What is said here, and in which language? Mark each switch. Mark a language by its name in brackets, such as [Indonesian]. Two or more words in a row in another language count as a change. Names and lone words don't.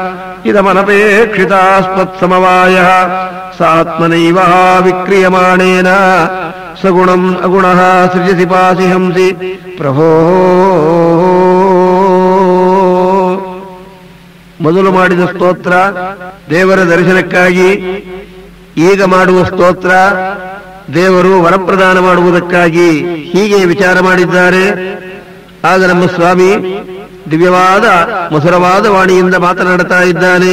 [Sanskrit] ಇದಮನಪೇಕ್ಷಿತಾಸ್ಮತ್ಸಮವಾಯಃ ಸಾತ್ಮನೈವ ವಿಕ್ರಿಯಮಾಣೇನ ಸಗುಣಂ ಅಗುಣಃ ಸೃಜಸಿ ಪಾಸಿ ಹಂಸಿ ಪ್ರಭೋ. [Kannada] ಮೊದಲು ಮಾಡಿದ ಸ್ತೋತ್ರ ದೇವರ ದರ್ಶನಕ್ಕಾಗಿ, ಈಗ ಮಾಡುವ ಸ್ತೋತ್ರ ದೇವರು ವರಪ್ರದಾನ ಮಾಡುವುದಕ್ಕಾಗಿ. ಹೀಗೆ ವಿಚಾರ ಮಾಡಿದ್ದಾರೆ. ಆಗ ನಮ್ಮ ಸ್ವಾಮಿ ದಿವ್ಯವಾದ ಮಧುರವಾದ ವಾಣಿಯಿಂದ ಮಾತನಾಡುತ್ತಾ ಇದ್ದಾನೆ.